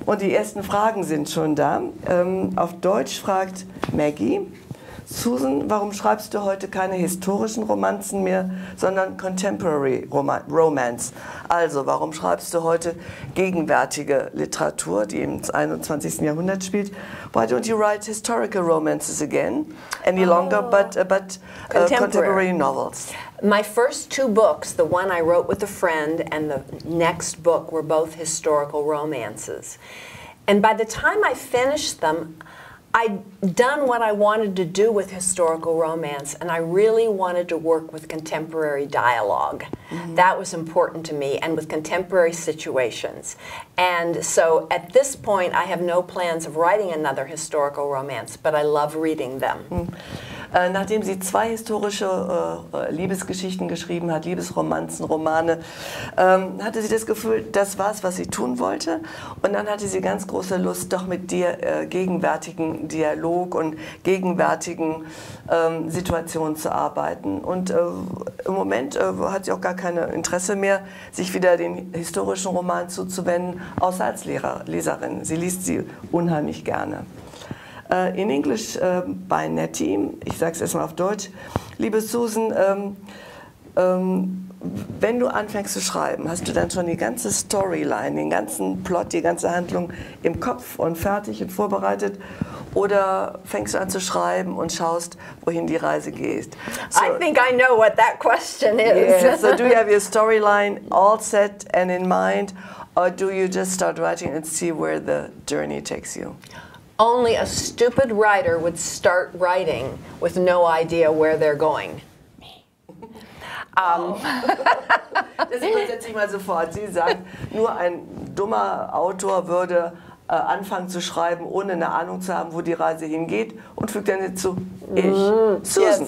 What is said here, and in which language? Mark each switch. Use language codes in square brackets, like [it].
[de] Und die ersten Fragen sind schon da. Auf Deutsch fragt Maggie, Susan, warum schreibst du heute keine historischen Romanzen mehr, sondern Contemporary Romance? Also, warum schreibst du heute gegenwärtige Literatur, die im 21. Jahrhundert spielt? [en] Why don't you write historical romances again, any longer, but contemporary novels? My first two books, the one I wrote with a friend and the next book, were both historical romances. And by the time I finished them, I'd done what I wanted to do with historical romance, and I really wanted to work with contemporary dialogue. That was important to me, and with contemporary situations. And so at this point, I have no plans of writing another historical romance, but I love reading them. [de] Nachdem sie zwei historische Liebesgeschichten geschrieben hat, Liebesromanzen, Romane, hatte sie das Gefühl, das war es, was sie tun wollte. Und dann hatte sie ganz große Lust, doch mit gegenwärtigen Dialog und gegenwärtigen Situationen zu arbeiten. Und im Moment hat sie auch gar kein Interesse mehr, sich wieder den historischen Roman zuzuwenden, außer als Leserin. Sie liest sie unheimlich gerne. [en] In English by Nettie, [de] ich sage es erstmal auf Deutsch. Liebe Susan, wenn du anfängst zu schreiben, hast du dann schon die ganze Storyline, den ganzen Plot, die ganze Handlung im Kopf und fertig und vorbereitet? Oder fängst du an zu schreiben und schaust, wohin die Reise geht? [en] So, I think I know what that question is. Yeah, so do you have your storyline all set and in mind, or do you just start writing and see where the journey takes you? Only a stupid writer would start writing with no idea where they're going. [de] Das übersetze ich mal sofort. Sie sagt, nur ein dummer Autor würde anfangen zu schreiben, ohne eine Ahnung zu haben, wo die Reise hingeht, und fügt dann hinzu, Susan.